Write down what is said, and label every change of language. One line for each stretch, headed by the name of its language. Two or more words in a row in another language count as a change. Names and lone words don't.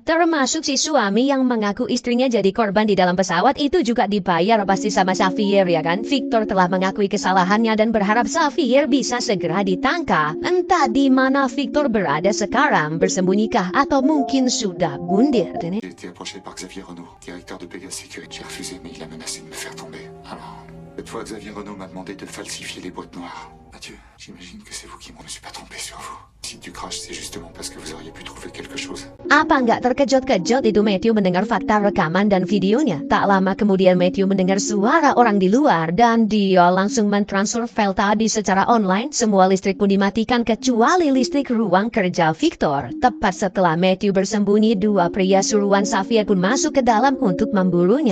Indonesian: Termasuk si suami yang mengaku istrinya jadi korban di dalam pesawat itu juga dibayar pasti sama Xavier ya kan. Victor telah mengakui kesalahannya dan berharap Xavier bisa segera ditangkap. Entah di mana Victor berada sekarang, bersembunyi atau mungkin sudah bundir.
French: J'ai été approché par Xavier Renaud, directeur de Pegasus Sécurité. J'ai refusé, mais il a menacé de me faire tomber. Alors, cette fois, Xavier Renaud m'a demandé de falsifier les boîtes noires. Mathieu, j'imagine que c'est vous qui m'en... Je me suis pas trompé sur vous. Si tu craches, c'est justement parce que vous auriez pu trouver quelque chose.
Indonesian: Apa nggak terkejut-kejut itu Matthew mendengar fakta rekaman dan videonya. Tak lama kemudian Matthew mendengar suara orang di luar dan dia langsung mentransfer file tadi secara online. Semua listrik pun dimatikan kecuali listrik ruang kerja Victor. Tepat setelah Matthew bersembunyi, dua pria suruhan Xavier pun masuk ke dalam untuk memburunya.